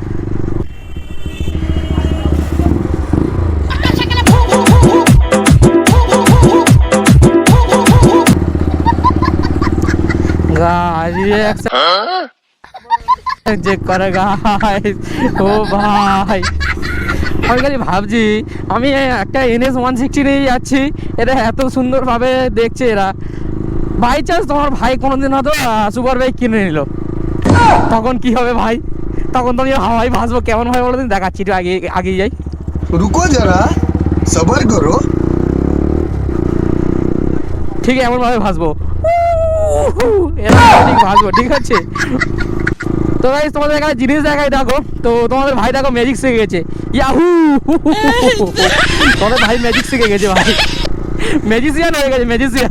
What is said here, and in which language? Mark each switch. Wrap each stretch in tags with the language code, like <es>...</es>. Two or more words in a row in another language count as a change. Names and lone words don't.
<bn>চেক করে গাইস, ও ভাই আমি খালি ভাবছি আমি একটা NS 160 নিয়ে যাচ্ছি, এটা এত সুন্দরভাবে দেখছে এরা।</bn> <en>by chance</en> <bn>তোমার ভাই কোনোদিন হয়তো সুপার বাইক কিনে নিল, তখন কি হবে ভাই? তখন তো আমি হাওয়াই ভাসবো কেমন ভাবে বলে দেখাচ্ছি, একটু আগে যাই।</bn> <hi>रुको जरा सबर करो</hi> <bn>ঠিক এমন ভাবে ভাসবো, এরকম ঠিক ভাসবো, ঠিক আছে। তো ভাই তোমাদের এখানে জিনিস দেখাই, দেখো তো তোমাদের ভাই দেখো ম্যাজিক শিখে গেছে, ইয়াহু, তোমাদের ভাই ম্যাজিক শিখে গেছে ভাই, ম্যাজিশিয়ান হয়ে গেছে, ম্যাজিশিয়ান।</bn>